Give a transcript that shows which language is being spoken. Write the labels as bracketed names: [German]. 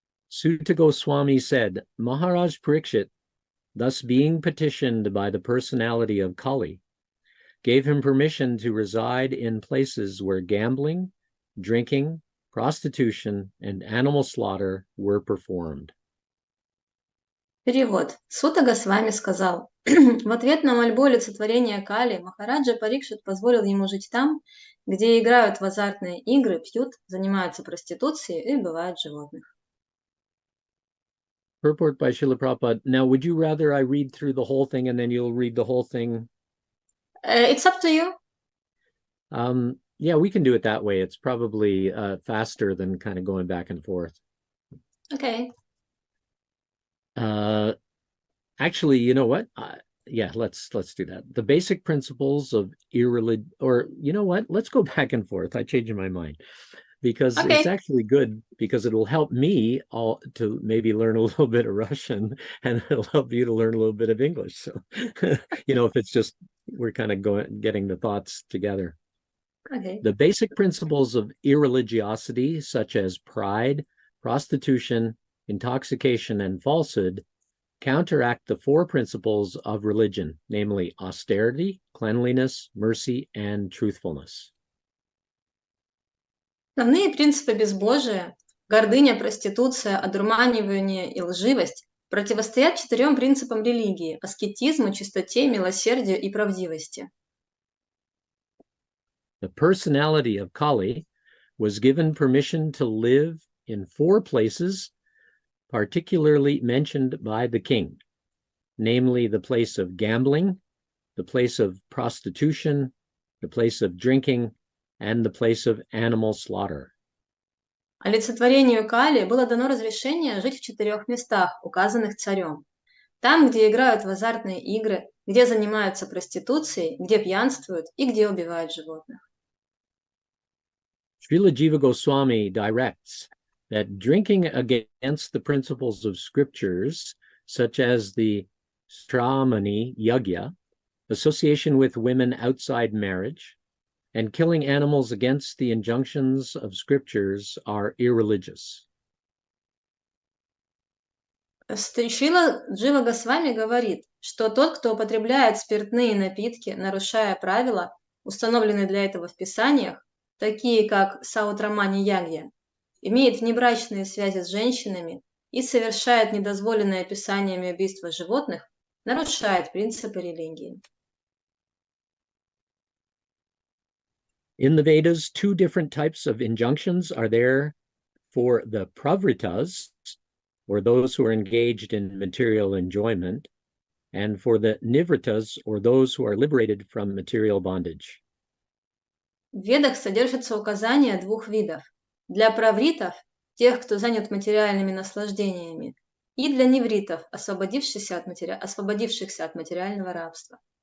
[English] Sutta Goswami said, Maharaj Parikshit, thus being petitioned by the personality of Kali, gave him permission to reside in places where gambling, drinking, prostitution, and animal slaughter were performed. [Russian] Перевод. Сутта Госвами сказал, в ответ на мольбу олицетворения Кали, Махараджа Парикшит позволил ему жить там, где играют в азартные игры, пьют, занимаются проституцией и убивают животных. [English] Purport by Srila Prabhupada. Now, would you rather I read through the whole thing and then you'll read the whole thing? It's up to you. Yeah, we can do it that way. It's probably faster than kind of going back and forth. Okay. Actually, you know what? Yeah, let's do that. The basic principles of irreligion, or you know what? Let's go back and forth. I changed my mind because it's actually good because it will help me all to maybe learn a little bit of Russian and it'll help you to learn a little bit of English. So, you know, if it's just we're kind of getting the thoughts together. Okay. The basic principles of irreligiosity, such as pride, prostitution, intoxication, and falsehood, counteract the 4 principles of religion, namely austerity, cleanliness, mercy, and truthfulness. [Russian] Основные принципы безбожия, гордыня, проституция, одурманивание и лживость противостоят 4 принципам религии – аскетизму, чистоте, милосердию и правдивости. [English] The personality of Kali was given permission to live in 4 places particularly mentioned by the king, namely the place of gambling, the place of prostitution, the place of drinking, and the place of animal slaughter. [Russian] Олицетворению Кали было дано разрешение жить в 4 местах, указанных царем. Там, где играют в азартные игры, где занимаются проституцией, где пьянствуют и где убивают животных. [English] Srila Jiva Goswami directs that drinking against the principles of scriptures, such as the Stramani Yagya, association with women outside marriage, and killing animals against the injunctions of scriptures are irreligious. [Russian] Шрила Джива Госвами говорит, что тот, кто употребляет спиртные напитки, нарушая правила, установленные для этого в Писаниях, такие как Саутрамани Ягья, имеет внебрачные связи с женщинами и совершает недозволенное Писаниями убийство животных, нарушает принципы религии. [English] In the Vedas, 2 different types of injunctions are there for the pravritas, or those who are engaged in material enjoyment, and for the nivritas, or those who are liberated from material bondage. [Russian] В Ведах содержится указание 2 видов. Для правритов, тех, кто занят материальными наслаждениями, и для невритов, освободившихся от материального рабства.